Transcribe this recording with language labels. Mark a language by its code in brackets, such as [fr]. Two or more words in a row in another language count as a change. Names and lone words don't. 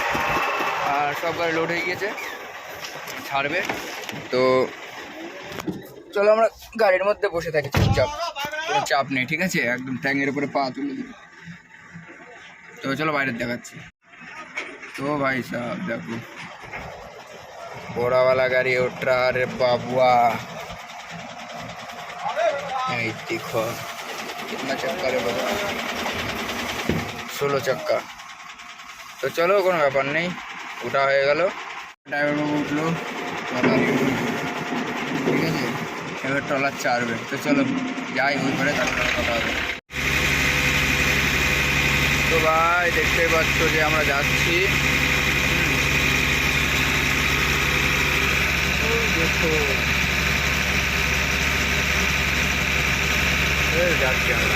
[bn] আর সব গাড়ি লোড হয়ে গিয়েছে, ছাড়বে। তো চলো আমরা গাড়ির মধ্যে বসে থাকি চুপচাপ, কোনো চাপ নেই, ঠিক আছে, একদম ট্যাঙ্গের উপরে পা তুলে দিই। তো চলো বাইরে দেখাচ্ছি। তো ভাই সাহেব দেখো [bho] ঘोड़ा गाड़ी उठ रहा रे बाबुआ, देखो कितना चक्का रे बाबा, 16 चक्का। [bn] তো চলো কোনো ব্যাপার নেই, ওটা হয়ে গেল, ড্রাইভার বাবু উঠলো, ঠিক আছে। এবার ট্রলার চারবে। তো চলো যাই ওই করে, তারপরে কথা হবে। তো ভাই দেখতেই পাচ্ছ যে আমরা যাচ্ছি, দেখো যাচ্ছি আমরা।